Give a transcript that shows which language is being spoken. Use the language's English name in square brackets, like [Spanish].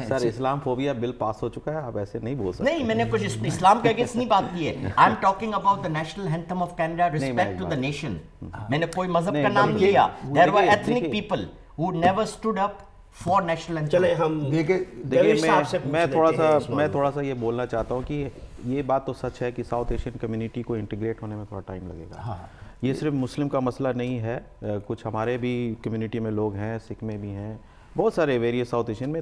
[Urdu] سر اسلام phobia بل پاس ہو چکا ہے, آپ ایسے نہیں بول سکتے. نہیں, میں نے کچھ اسلام کے اگینسٹ نہیں بات کی ہے. [English] I am talking about the national anthem of Canada, respect to the nation. [Urdu] میں نے کوئی مذہب کا نام نہیں لیا. [English] There were ethnic people who never stood up for national anthem. [Urdu] چلے ہم دیکھیے میں تھوڑا سا یہ بولنا چاہتا ہوں کہ یہ بات تو سچ ہے کہ ساؤتھ ایشین کمیونٹی کو انٹیگریٹ ہونے میں تھوڑا ٹائم لگے گا. یہ صرف مسلم کا مسئلہ نہیں ہے, کچھ ہمارے بھی کمیونٹی میں لوگ ہیں, سکھ میں بھی ہیں, بہت سارے ویریس ساؤتھ ایشین میں.